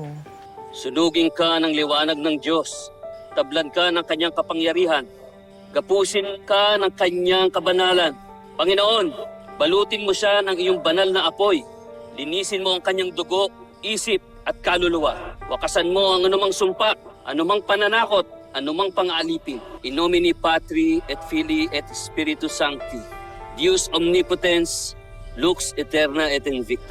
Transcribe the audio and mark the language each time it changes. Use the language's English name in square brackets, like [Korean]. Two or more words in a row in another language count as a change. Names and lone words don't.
[Filipino] Sunugin ka ng liwanag ng Diyos. Tablan ka ng kanyang kapangyarihan. Gapusin ka ng kanyang kabanalan. Panginoon, balutin mo siya ng iyong banal na apoy. Linisin mo ang kanyang dugo, isip at kaluluwa. Wakasan mo ang anumang sumpa, anumang pananakot, anumang pang-aalipin. [Latin] In nomine Patri et Filii et Spiritus Sancti. Deus omnipotens, lux eterna et invicta.